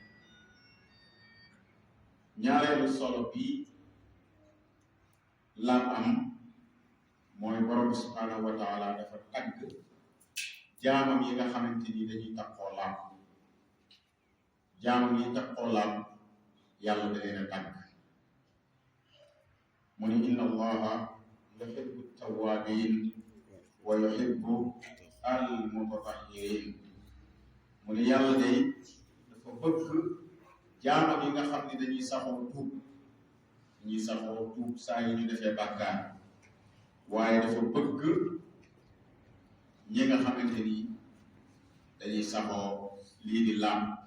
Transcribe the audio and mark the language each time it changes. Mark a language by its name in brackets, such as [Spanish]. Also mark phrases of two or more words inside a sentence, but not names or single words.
[Wolof] ñaareelu solo bi laab am mooy borom bi [Arabic] سبحانه وتعالى [Wolof] dafa tagg jaamam yi nga xamante ni dañuy takkoo laab. jaamam yi takkoo laab yàlla da leen a tàgg. mu ni [Arabic] إن الله يحب التوابين ويحب المتطهرين. [Wolof] mu ni yàlla day dafa bëgg jaamam yi nga xam ne dañuy saxoo tuub saa yi ñu defee bàkkaar, waaye dafa bëgg ñi nga xamante ni dañuy saxoo lii di laab.